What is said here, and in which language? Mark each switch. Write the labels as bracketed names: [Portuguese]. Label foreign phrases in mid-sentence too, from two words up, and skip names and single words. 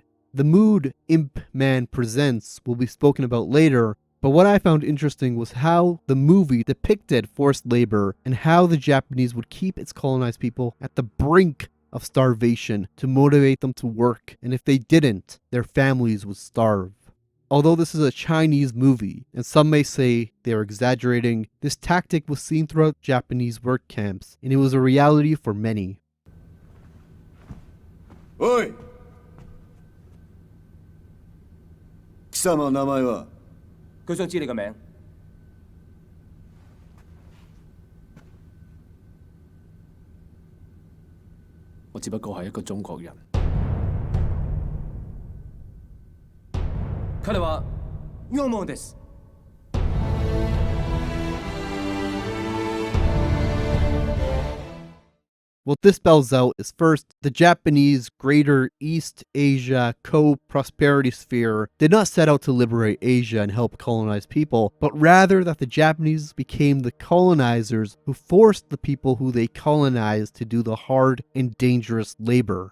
[English] The mood Ip Man presents will be spoken about later, but what I found interesting was how the movie depicted forced labor and how the Japanese would keep its colonized people at the brink of starvation to motivate them to work, and if they didn't, their families would starve. Although this is a Chinese movie, and some may say they are exaggerating, this tactic was seen throughout Japanese work camps, and it was a reality for many. [Japanese] Oi! 貴様の名前は? [Cantonese] 佢想知你個名。我只不過係一個中國人。 [Japanese] 彼は陽門です。 [English] What this spells out is first, the Japanese Greater East Asia Co-Prosperity Sphere did not set out to liberate Asia and help colonize people, but rather that the Japanese became the colonizers who forced the people who they colonized to do the hard and dangerous labor.